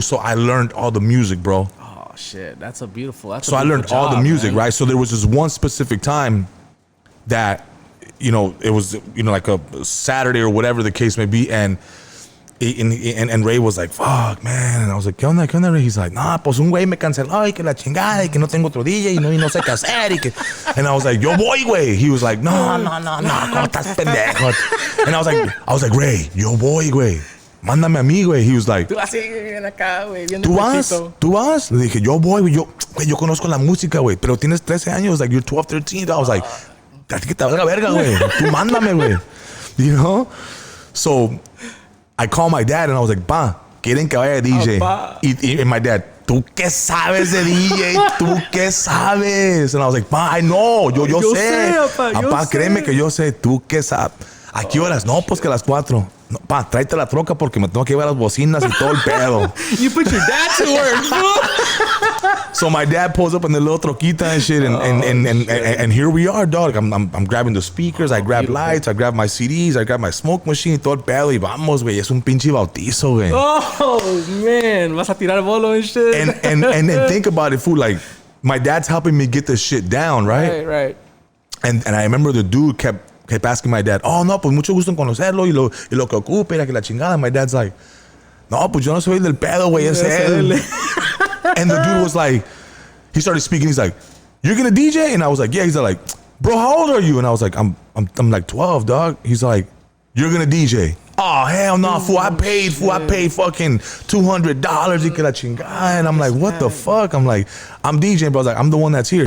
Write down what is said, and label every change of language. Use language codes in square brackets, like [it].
[en] So I learned all the music, bro. Oh shit, that's a beautiful. I learned all the music, man. Right? So there was this one specific time that, you know, it was, you know, like a Saturday or whatever the case may be, and Ray was like, fuck, man. And I was like, [es] ¿Qué onda, Ray? [en] He's like, nah, [es] pues un güey me canceló y que la chingada y que no tengo otro DJ y no sé qué hacer y que... [en] And I was like, [es] yo voy, güey. [en] He was like, [es] no, ¿cómo estás pendejo? [en] And I was like, Ray, [es] yo voy, güey. Mándame a mí, güey. [en] He was like, [es] ¿Tú vas? Le dije, yo voy, güey. Yo conozco la música, güey. Pero tienes 13 años, [en] like you're 12, 13. I was like, [es] que te valga verga, güey. Tú mándame, güey. [en] You know? So I called my dad and I was like, [es] pa, quieren que vaya de DJ. Y [en] my dad, [es] ¿tú qué sabes de DJ? ¿Tú qué sabes? [en] And I was like, pa, I know, [es] yo sé. Papá, créeme que yo sé. ¿Tú qué sabes? ¿A qué horas? No, pues que a las 4. No, pa, tráete la troca porque me tengo que llevar las bocinas y todo el pedo. [en] You put your dad to work, fool. So my dad pulls up in the little troquita and shit, and here we are, dog. I'm grabbing the speakers, I grab lights, I grab my CDs, I grab my smoke machine, [es] todo el pedo, y vamos, güey, es un pinche bautizo, güey. [en] Oh, man, [es] vas a tirar bolo [en] and shit. And think about it, fool, like, my dad's helping me get this shit down, right? Right. And I remember the dude kept asking my dad, [es] oh, no, pues mucho gusto en conocerlo y lo que ocupe, y que la chingada. [en] My dad's like, [es] no, pues yo no soy del pedo, güey, es él. [en] And the dude was like, he started speaking, he's like, you're gonna DJ? And I was like, yeah. He's like, bro, how old are you? And I was like, I'm like 12, dog. He's like, you're gonna DJ? Oh, hell no, fool. I paid fucking $200 [es] y que la chingada. [en] And I'm like, what the fuck? I'm like, I'm DJing, bro. I was like, I'm the one that's here.